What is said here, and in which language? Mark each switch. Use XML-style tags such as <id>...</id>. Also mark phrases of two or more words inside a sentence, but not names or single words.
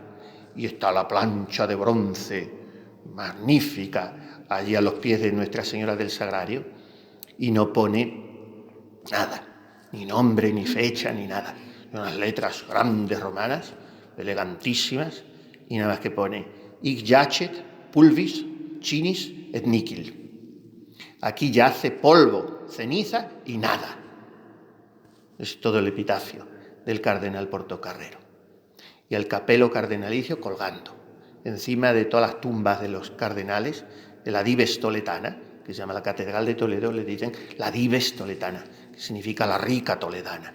<es>Y está la plancha de bronce, magnífica, allí a los pies de Nuestra Señora del Sagrario, y no pone nada, ni nombre, ni fecha, ni nada. Unas letras grandes romanas, elegantísimas, y nada más que pone</es> <la>hic yacet pulvis cinis et nihil.</la> <es>Aquí yace polvo, ceniza y nada. Es todo el epitafio del cardenal Portocarrero. Y el capelo cardenalicio colgando encima de todas las tumbas de los cardenales de la Dives Toledana, que se llama la Catedral de Toledo, le dicen la Dives Toledana, que significa la rica toledana.</es>